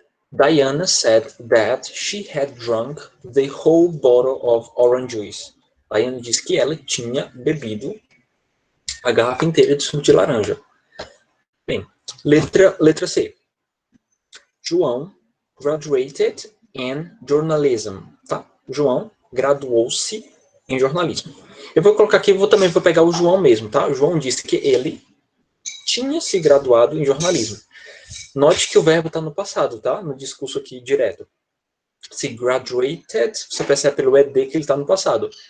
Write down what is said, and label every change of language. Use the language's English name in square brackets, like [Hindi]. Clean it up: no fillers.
[English] Diana said that she had drunk the whole bottle of orange juice. [Portuguese] Diana disse que ela tinha bebido a garrafa inteira de suco de laranja. Bem, letra C. [English] João graduated in journalism. [Portuguese] Tá? João graduou-se em jornalismo. Eu vou colocar aqui, também vou pegar o João mesmo, tá? O João disse que ele tinha se graduado em jornalismo. Note que o verbo está no passado, tá? No discurso aqui direto. Se graduated, você percebe pelo ed que ele está no passado.